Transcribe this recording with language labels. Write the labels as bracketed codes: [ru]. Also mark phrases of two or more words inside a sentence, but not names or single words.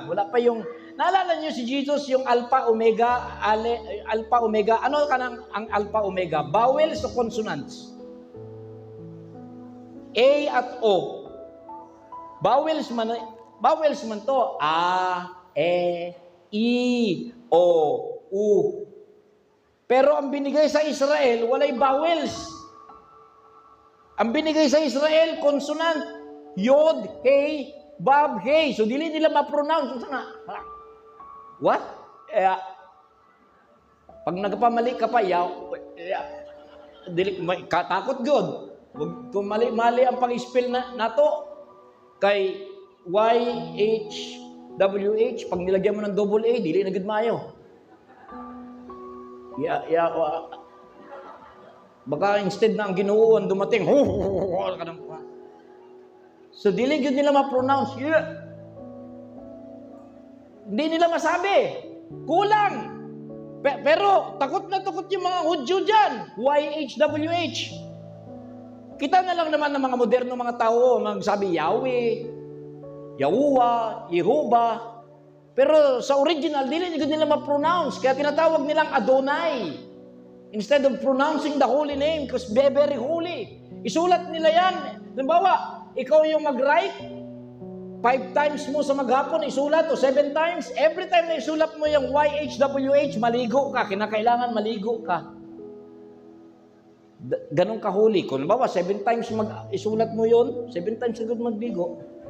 [tl] Wala pa yung, naalala niyo si Jesus, yung alpha, omega, alpha, omega. Ano ka ang alpha, omega? Vowels o consonants? A at O. Vowels man to. A, E, I, O, U. [ceb] Pero ang binigay sa Israel, walay vowels. Ang binigay sa Israel, consonant. Yod, Hey, Bab, Hey. So, dili nila ma-pronounce. What? Pag nagpamali ka pa, takot God. [tl] Kung mali ang pang-spell nato, kay YHWH, pag nilagyan mo ng double A, [ceb] dili na gud maayo. Baka instead na ang Ginoo ang dumating, so dili gud nila ma-pronounce. [tl] Hindi nila masabi. Kulang. Pero takot na takot yung mga Hudyo dyan. YHWH. Kita na lang naman ng mga moderno mga tao magsabi Yahweh, Yahuwah, Yehovah. [ceb] Pero sa original, dili nila ma-pronounce. [tl] Kaya tinatawag nilang Adonai. [en] Instead of pronouncing the holy name, because very holy. [tl] Isulat nila yan. Halimbawa, ikaw yung mag-write, 5 times mo sa maghapon isulat o 7 times. [en] Every time [tl] na isulat mo yung YHWH, maligo ka. Kinakailangan maligo ka. Ganun ka-holy. Kung halimbawa, 7 times isulat mo yun, 7 times agad magligo.